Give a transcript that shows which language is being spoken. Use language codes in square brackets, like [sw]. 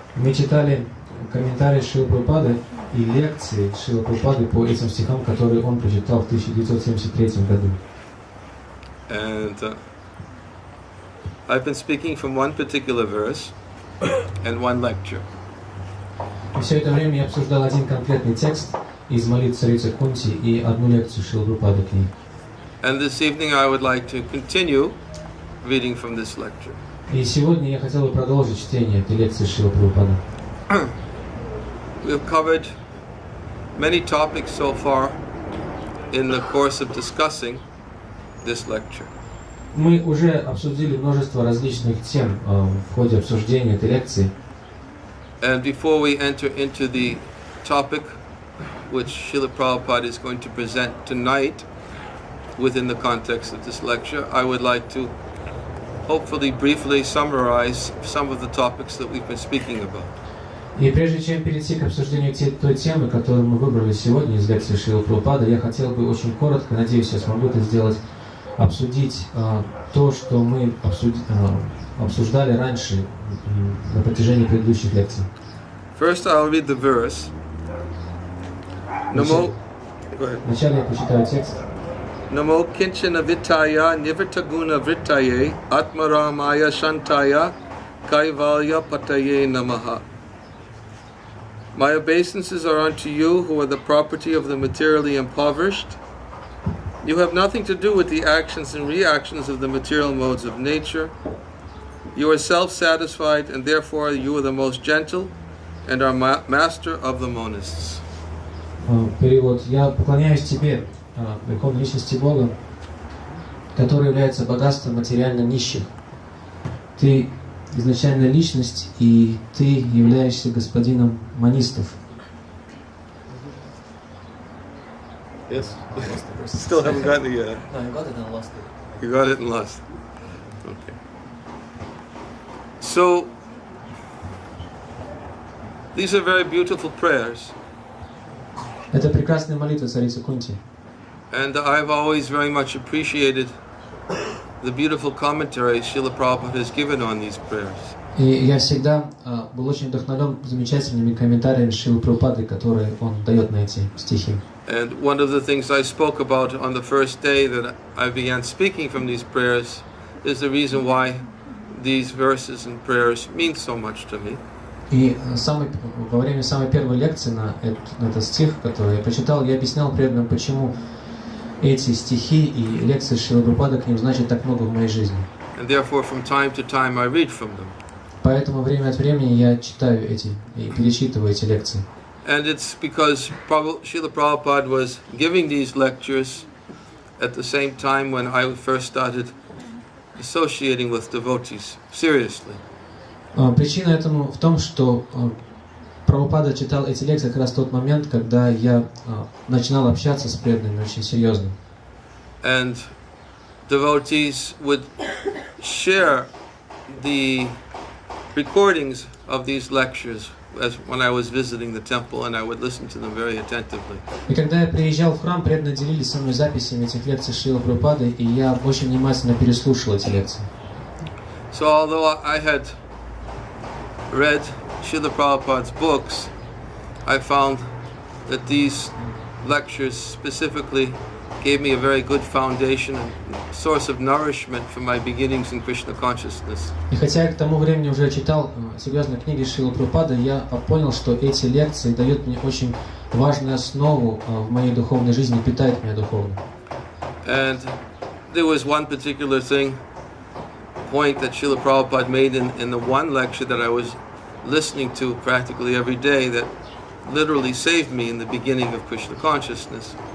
[ru] Мы читали комментарии Шрилы Прабхупады и лекции Шрилы Прабхупады по этим стихам, которые он прочитал в 1973 году. [en] And I've been speaking from one particular verse and one lecture. [ru] И все это время я обсуждал один конкретный текст из молитв царицы Кунти и одну лекцию Шрилы Прабхупады к ней. [en] And this evening I would like to continue reading from this lecture. [ru] И сегодня я хотел бы продолжить чтение этой лекции Шрилы Прабхупады. [en] We've covered many topics so far in the course of discussing this lecture. [ru] Мы уже обсудили множество различных тем в ходе обсуждения этой лекции. [en] And before we enter into the topic which Srila Prabhupada is going to present tonight within the context of this lecture, I would like to hopefully briefly summarize some of the topics that we've been speaking about. [ru] И прежде чем перейти к обсуждению той темы, которую мы выбрали сегодня из лекции Шрилы Прабхупады, я хотел бы очень коротко, надеюсь, я смогу это сделать, обсудить то, что мы обсуждали раньше на протяжении предыдущих лекций. [en] First, I'll read the verse. [ru] Вначале я прочитаю текст. [sa] Namo kinchana vitaya nivartaguna vrittaye atmaramaya shantaya kaivalya pataye namaha. [en] My obeisances are unto you who are the property of the materially impoverished. You have nothing to do with the actions and reactions of the material modes of nature. You are self-satisfied, and therefore you are the most gentle and are master of the monists. [ru] Перевод. Я поклоняюсь тебе, Верховной Личности Бога, который является богатством материально нищих. Ты изначальная личность, и ты являешься господином монистов. [en] Yes. Still haven't gotten it yet. No, I got it and lost it. You got it and lost it. Okay. So, these are very beautiful prayers. [ru] Это прекрасная молитва царицы Кунти. [en] And I've always very much appreciated the beautiful commentary Srila Prabhupada has given on these prayers. [ru] И я всегда был очень вдохновлен замечательными комментариями Шрилы Прабхупады, которые он дает на эти стихи. [en] And one of the things I spoke about on the first day that I began speaking from these prayers is the reason why these verses and prayers mean so much to me. [ru] И во время самой первой лекции на этот стих, который я прочитал, я объяснял преданным, почему эти стихи и лекции Шрилы Прабхупады к ним значат так много в моей жизни. [en] And therefore, from time to time, I read from them. [ru] Поэтому время от времени я читаю эти и перечитываю эти лекции. [en] And it's because Srila Prabhupada was giving these lectures at the same time when I first started associating with devotees seriously. [ru] Причина этому в том, что Прабхупада читал эти лекции как раз в тот момент, когда я начинал общаться с преданными очень серьезно. [en] And devotees would share the recordings of these lectures as when I was visiting the temple, and I would listen to them very attentively. [ru] И когда я приезжал в храм, преданные делились со мной записями этих лекций Шрилы Прабхупады, и я очень внимательно переслушал эти лекции. [en] So although I had read Srila Prabhupada's books, I found that these lectures specifically gave me a very good foundation and source of nourishment for my beginnings in Krishna consciousness. [ru] И хотя я к тому времени уже читал серьезные книги Шрилы Прабхупады, я понял, что эти лекции дают мне очень важную основу в моей духовной жизни, питают меня духовно. [en] And there was one particular point that Srila Prabhupada made in the one lecture that I was listening to practically every day that literally saved me in the beginning of Krishna consciousness.